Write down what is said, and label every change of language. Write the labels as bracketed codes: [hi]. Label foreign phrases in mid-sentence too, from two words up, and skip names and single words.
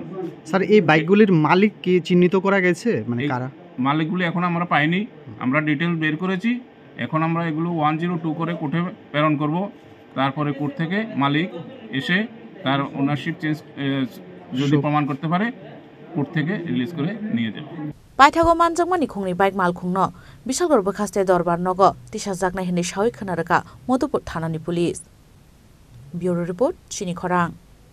[bn] স্যার এই বাইকগুলির মালিক কি চিহ্নিত করা গেছে, মানে কারা? মালিকগুলো এখন আমরা পাইনি, আমরা ডিটেইলস বের করেছি। এখন আমরা এগুলো 102 করে কোর্টে প্রেরণ করব। তারপরে কোর্ট থেকে মালিক এসে তার [en] ownership change [bn] যদি প্রমাণ করতে পারে কোর্ট থেকে রিলিজ করে নিয়ে যাবে। [trp] Paithago Manjangmani Kungni Bike Mal Kungno, Bishagor Bakaste Dorbar Nogo, Tisha Zakna Hindi Shawi Kanaraka, Modopur Thanani Police. [en] Bureau Report, Chini Khorang.